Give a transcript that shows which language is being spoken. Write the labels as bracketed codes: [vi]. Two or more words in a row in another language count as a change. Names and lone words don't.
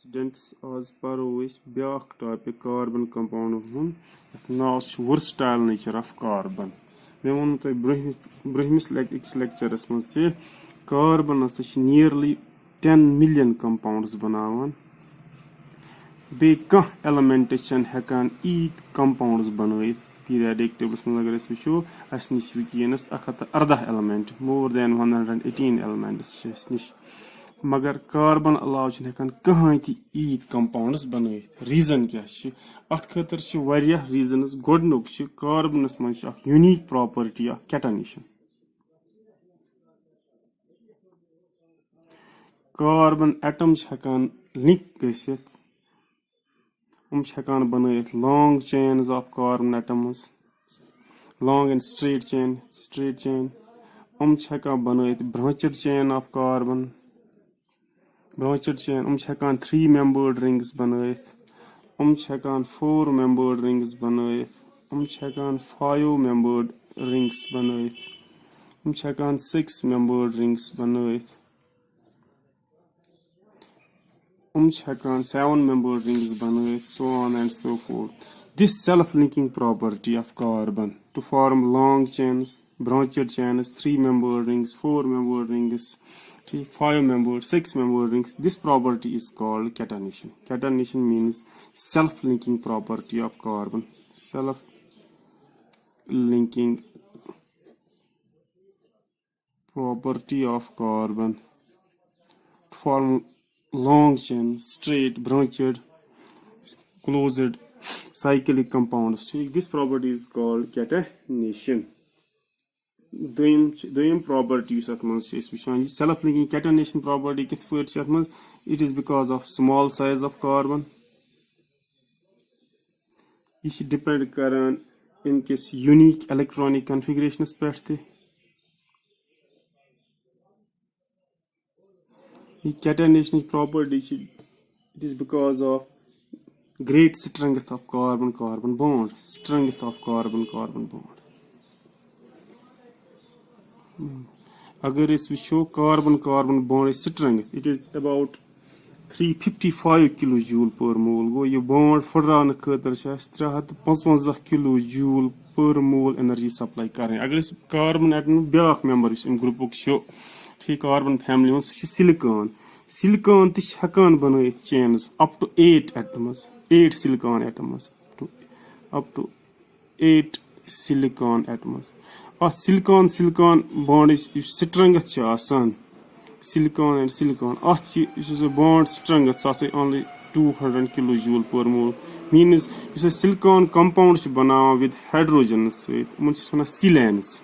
[en] Students, as per is بیاکھ topic carbon compound [ks] ہُنٛد یَتھ ناو چھُ [en] versatile nature of carbon. [ks] مےٚ ووٚن تۄہہِ برٛونٛہمِس لیکچرس منٛز زِ carbon ہسا چھِ [en] nearly 10 million compounds [ks] بناوان. بیٚیہِ کانٛہہ element چھنہٕ ہٮ۪کان ییٖتۍ compounds بنٲیِتھ. [en] Periodic tables [ks] منٛز اگر أسۍ وٕچھو اَسہِ نِش چھِ وٕنکیٚنس 114 element, [en] more than 118 elements [ks] چھِ اَسہِ نِش. مگر کاربن علاوٕ چھِنہٕ ہٮ۪کان کٕہٕنۍ تہِ ییٖتۍ کمپاونڈس بنٲیِتھ. ریٖزن کیاہ چھِ اتھ خٲطرٕ چھِ واریاہ ریٖزنز. گۄڈٕنیُک چھُ کاربنس منٛز چھِ اکھ [en] unique property [ks] اکھ کیٹنیشن. کاربن ایٹم چھِ ہٮ۪کان لِنک گٔژھِتھ. یِم چھِ ہٮ۪کان بنٲیِتھ [en] long chains of carbon atoms, long and straight chain. [ks] یِم چھِ ہٮ۪کان بنٲیِتھ [en] branched chain of carbon. branched chain [ks] یِم چھِ ہٮ۪کان [en] 3 membered rings [ks] بنٲیِتھ. یِم چھِ ہٮ۪کان [en] 4 membered rings [ks] بنٲیِتھ. یِم چھِ ہٮ۪کان [en] 5 membered rings [ks] بنٲیِتھ. یِم چھِ ہٮ۪کان [en] 6 membered rings [ks] بنٲیِتھ. یِم چھِ ہٮ۪کان [en] 7 membered rings [ks] بنٲیِتھ, [en] so on and so forth. This self-linking property of carbon to form long chains, branched chains, 3 membered rings, 4 membered rings, 5 membered, 6 membered rings. This property is called catenation. Catenation means self-linking property of carbon. Self-linking property of carbon to form long chain, straight, branched, closed, cyclic compounds. This property is called catenation. [ks] دوٚیِم property یُس اَتھ منٛز چھِ أسۍ وٕچھان یہِ [en] self linking catenation property [ks] کِتھ پٲٹھۍ چھِ اَتھ منٛز. [en] It is because of small size of carbon. [ks] یہِ چھِ ڈِپینڈ کران اَمہِ کِس [en] unique electronic configuration [ks] س پٮ۪ٹھ تہِ. یہِ [en] catenation property چھِ it is because of great strength of carbon bond. Strength of carbon bond. [ks] اگر أسۍ وٕچھو [en] carbon bond strength, it is about 355 kilojoule per mole. [ks] گوٚو یہِ بانڈ پھٕٹراونہٕ خٲطرٕ چھِ اَسہِ 355 [en] kilojoule per mole energy supply [ks] کرٕنۍ. اگر أسۍ [en] carbon atom [ks] بیاکھ ممبر یُس اَمہِ گروپُک چھُ [en] carbon family [ks] ہُنٛد سُہ چھُ سِلِکان. سِلِکان تہِ چھِ ہٮ۪کان بنٲیِتھ [en] چینز up to 8 atoms, 8 silicon atoms, up to 8 silicon atoms. [ks] اَتھ سِلِکان بانڈٕچ یُس سٹرنگتھ چھِ آسان [en] silicon and silicon, [ks] اَتھ چھِ یُس ہسا [en] bond strength [ks] سُہ ہسا [en] only 200 kilojoule per mole. [ks] میٖنٕز یُس أسۍ [en] silicon compound [ks] چھِ بناوان [en] with hydrogens [ks] سۭتۍ یِمن چھِ أسۍ وَنان سِلینز.